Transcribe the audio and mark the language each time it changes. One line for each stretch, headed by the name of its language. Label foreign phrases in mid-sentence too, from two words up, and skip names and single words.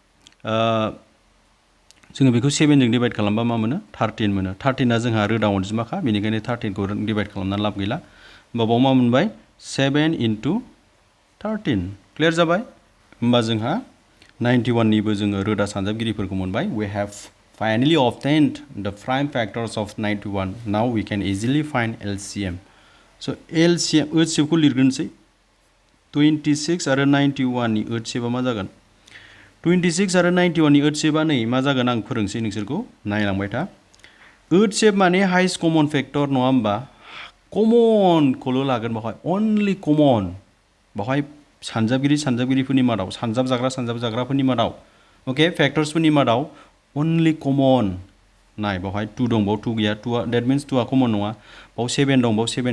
Bodo: जोङो बेखौ 7 जों डिवाइड खालामबा मा मोनो 13 मोनो 13आ जोंहा रोदा अनजिमाखा बेनिखायनो 13 खौ डिवाइड खालामनानै लाब गैला होमबा बाव मा मोनबाय 7 into 13 क्लियर जाबाय होमबा जोंहा 91 निबो जोङो रोदा सानजाबगिरिफोरखौ मोनबाय
English: we have finally obtained the prime factors of 91 now we can easily find LCM so LCM HCF
Bodo: खौ लिरग्रोनोसै 26 आरो 91 नि HCF आ मा जागोन 26 आरो 91 नि HCF आ नै मा जागोन आं फोरोंसै नोंसोरखौ नायलांबाय था HCF माने
English: highest common factor
Bodo: नङा होमबा कमनखौल' लागोन बेवहाय
English: only common
Bodo: बेवहाय सानजाबगिरिफोरनि मादाव सानजाबजाग्राफोरनि मादाव ओके फैक्टर्सफोरनि मादाव
English: only common
Bodo: नाय बेवहाय 2 दं बाव 2 गैया 2
English: that means
Bodo: 2 आ कमन नङा बाव 7 दं बाव 7